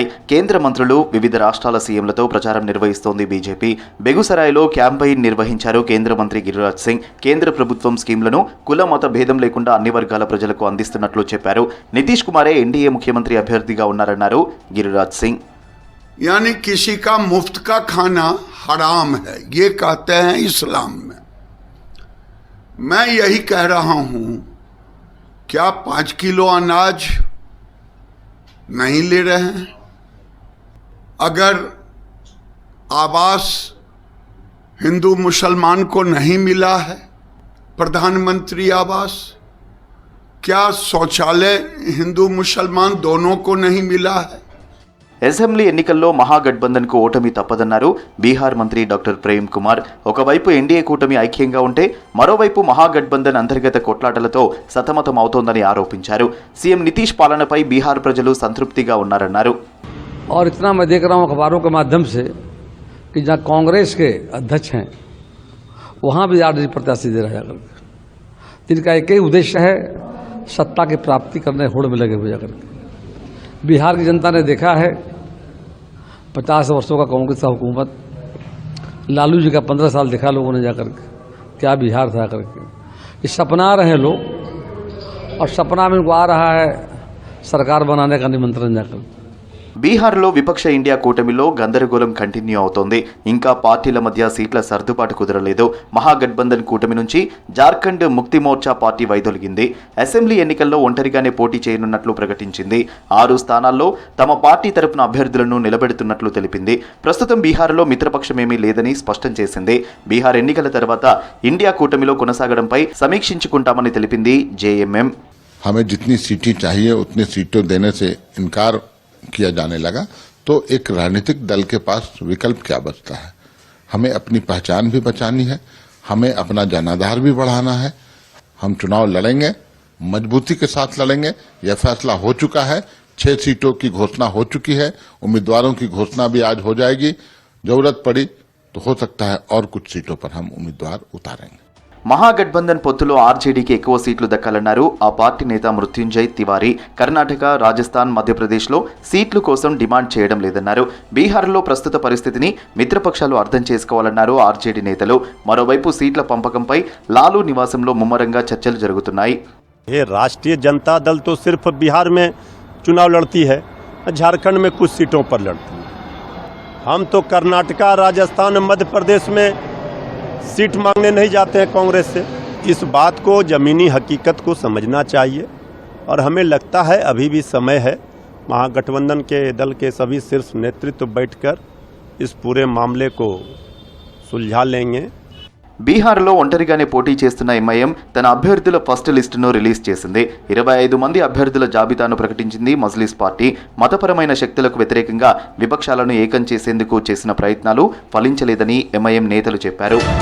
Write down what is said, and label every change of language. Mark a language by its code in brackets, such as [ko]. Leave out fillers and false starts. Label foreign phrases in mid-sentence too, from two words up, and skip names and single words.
[te] కేంద్ర మంత్రులు, వివిధ రాష్ట్రాల సీఎంలతో ప్రచారం నిర్వహిస్తోంది బీజేపీ. బెగుసరాయ్లో క్యాంపెయిన్ నిర్వహించారు కేంద్ర మంత్రి గిరిరాజ్ సింగ్. కేంద్ర ప్రభుత్వం స్కీమ్లను కుల మత భేదం లేకుండా అన్ని వర్గాల ప్రజలకు అందిస్తున్నట్లు చెప్పారు. నితీష్ కుమారే ఎన్డీఏ ముఖ్యమంత్రి అభ్యర్థిగా ఉన్నారన్నారు గిరిరాజ్ సింగ్. [hi] यानी किसी का मुफ्त का खाना हराम है, ये कहते हैं इस्लाम में। मैं यही कह रहा हूं, क्या 5 किलो अनाज नहीं ले रहे हैं? अगर आवास हिंदू मुसलमान को नहीं मिला है, प्रधानमंत्री आवास, क्या शौचालय हिंदू मुसलमान दोनों को नहीं मिला है? [te] అసెంబ్లీ ఎన్నికల్లో మహాగఠబంధన్కు ఓటమి తప్పదన్నారు బీహార్ మంత్రి డాక్టర్ ప్రేమ్ కుమార్. ఒకవైపు ఎన్డీఏ కూటమి ఐక్యంగా ఉంటే మరోవైపు మహాగఠబంధన్ అంతర్గత కొట్లాటలతో సతమతం అవుతోందని ఆరోపించారు. సీఎం నితీష్ పాలనపై బీహార్ ప్రజలు సంతృప్తిగా ఉన్నారన్నారు. [hi] और इतना मैं देख रहा हूं अखबारों के माध्यम से कि जहां कांग्रेस के अध्यक्ष हैं वहां भी आरजेडी प्रत्याशी दे रहा है, जिनका एक ही उद्देश्य है सत्ता की प्राप्ति करने होड़ में लगे हुए जाकर। बिहार की जनता ने देखा है 50 वर्षों का कांग्रेस का हुकूमत, लालू जी का 15 साल देखा लोगों ने जाकर के, क्या बिहार था करके। ये सपना रहे लोग, और सपना में उनको आ रहा है सरकार बनाने का निमंत्रण जाकर। [te] బీహార్లో విపక్ష ఇండియా కూటమిలో గందరగోళం కంటిన్యూ అవుతోంది. ఇంకా పార్టీల మధ్య సీట్ల సర్దుబాటు కుదరలేదు. మహాగఠబంధన్ కూటమి నుంచి జార్ఖండ్ ముక్తి మోర్చా పార్టీ వైదొలిగింది. అసెంబ్లీ ఎన్నికల్లో ఒంటరిగానే పోటీ చేయనున్నట్లు ప్రకటించింది. 6 స్థానాల్లో తమ పార్టీ తరపున అభ్యర్థులను నిలబెడుతున్నట్లు తెలిపింది. ప్రస్తుతం బీహార్లో మిత్రపక్షమేమీ లేదని స్పష్టం చేసింది. బీహార్ ఎన్నికల తర్వాత ఇండియా కూటమిలో కొనసాగడంపై సమీక్షించుకుంటామని తెలిపింది జేఎంఎం. [hi] हमें जितनी सीटें चाहिए उतनी सीटों देने से इनकार किया जाने लगा तो एक राजनीतिक दल के पास विकल्प क्या बचता है? हमें अपनी पहचान भी बचानी है, हमें अपना जनाधार भी बढ़ाना है. हम चुनाव लड़ेंगे, मजबूती के साथ लड़ेंगे. यह फैसला हो चुका है. 6 सीटों की घोषणा हो चुकी है. उम्मीदवारों की घोषणा भी आज हो जाएगी. जरूरत पड़ी तो हो सकता है और कुछ सीटों पर हम उम्मीदवार उतारेंगे. [te] మహాగఠబంధన్ పొత్తులో ఆర్జేడీకి ఎక్కువ సీట్లు దక్కాలన్నారు ఆ పార్టీ నేత మృత్యుంజయ్ తివారీ. కర్ణాటక, రాజస్థాన్, మధ్యప్రదేశ్లో సీట్ల కోసం డిమాండ్ చేయడం లేదన్నారు. బీహార్లో ప్రస్తుత పరిస్థితిని మిత్రపక్షాలు అర్థం చేసుకోవాలన్నారు ఆర్జేడీ నేతలు. మరోవైపు సీట్ల పంపకంపై లాలూ నివాసంలో ముమ్మరంగా చర్చలు జరుగుతున్నాయి. [hi] राष्ट्रीय जनता दल तो सिर्फ बिहार में चुनाव लड़ती है, झारखंड में कुछ सीटों पर लड़ती है. हम तो कर्नाटका, राजस्थान, मध्य प्रदेश में सीट मांगने नहीं जाते हैं कांग्रेस से. इस बात को ज़मीनी हकीकत को समझना चाहिए और हमें लगता है अभी भी समय है. महागठबंधन के दल के सभी शीर्ष नेतृत्व बैठकर इस पूरे मामले को सुलझा लेंगे. [te] బీహార్లో ఒంటరిగానే పోటీ చేస్తున్న ఎంఐఎం తన అభ్యర్థుల ఫస్ట్ లిస్టును రిలీజ్ చేసింది. 25 మంది అభ్యర్థుల జాబితాను ప్రకటించింది మజ్లిస్ పార్టీ. మతపరమైన శక్తులకు వ్యతిరేకంగా విపక్షాలను ఏకం చేసేందుకు చేసిన ప్రయత్నాలు ఫలించలేదని ఎంఐఎం నేతలు చెప్పారు.